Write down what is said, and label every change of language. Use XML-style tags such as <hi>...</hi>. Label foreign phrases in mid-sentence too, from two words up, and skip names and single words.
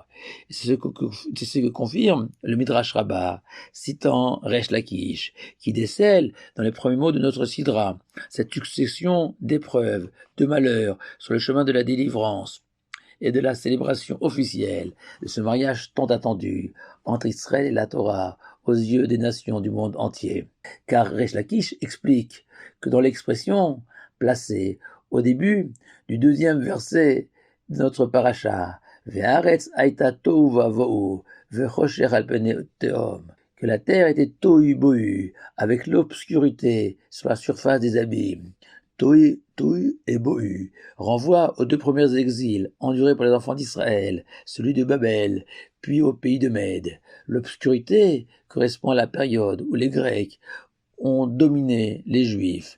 <fr>C'est ce que confirme le Midrash Rabbah, citant Resh Lakish, qui décèle dans les premiers mots de notre Sidra cette succession d'épreuves, de malheurs sur le chemin de la délivrance et de la célébration officielle de ce mariage tant attendu entre Israël et la Torah aux yeux des nations du monde entier. Car Resh Lakish explique que dans l'expression placée au début du deuxième verset de notre paracha,</fr> <he>והארץ היתה תהו ובהו, וחושך על פני תהום,</he> <fr>que la terre était tohu bohu, avec l'obscurité sur la surface des abîmes. Tohu et bohu renvoie aux 2 premiers exils endurés par les enfants d'Israël, celui de Babel, puis au pays de Mède. L'obscurité correspond à la période où les Grecs ont dominé les Juifs.</fr>